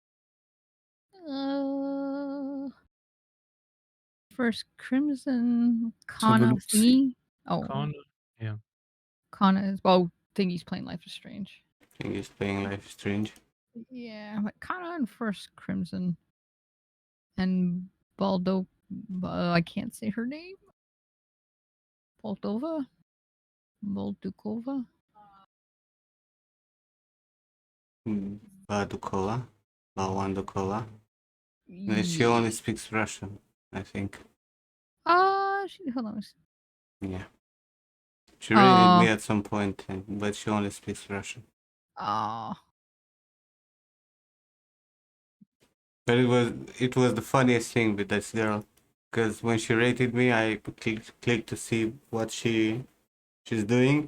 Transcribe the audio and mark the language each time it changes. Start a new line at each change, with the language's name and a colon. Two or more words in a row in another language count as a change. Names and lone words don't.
English: First Crimson Let's have a Kana look. thingy. Oh, Con, yeah. Kana is thingy's playing Life is Strange. I think he's playing Life is Strange. Yeah, but Kana and First Crimson and Baldo. I can't say her name. Boldukova. Badukova. Bawandukova. She Yeah. only speaks Russian, I think. Hold on. Yeah. She rated me at some point, but she only speaks Russian. But it was the funniest thing with this girl, because when she rated me, I clicked to see what she's doing,